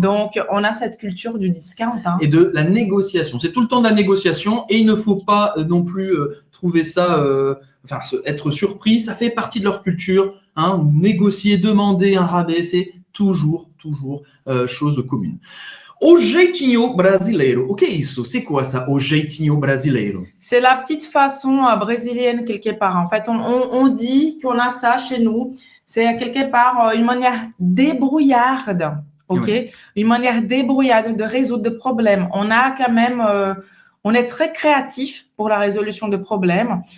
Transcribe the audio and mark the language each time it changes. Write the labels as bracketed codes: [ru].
[fr] Donc, on a cette culture du discount. Et de la négociation. C'est tout le temps de la négociation et il ne faut pas non plus trouver ça, être surpris. Ça fait partie de leur culture. Négocier, demander un rabais, c'est toujours chose commune. [pt] O jeitinho brasileiro. O que é isso? [fr] C'est quoi ça, [pt] o jeitinho brasileiro? [fr] C'est la petite façon brésilienne quelque part. En fait, on dit qu'on a ça chez nous. C'est quelque part une manière débrouillarde, ok? Oui. Une manière débrouillarde de résoudre des problèmes. On a quand même, on est très créatif pour la résolution de problèmes.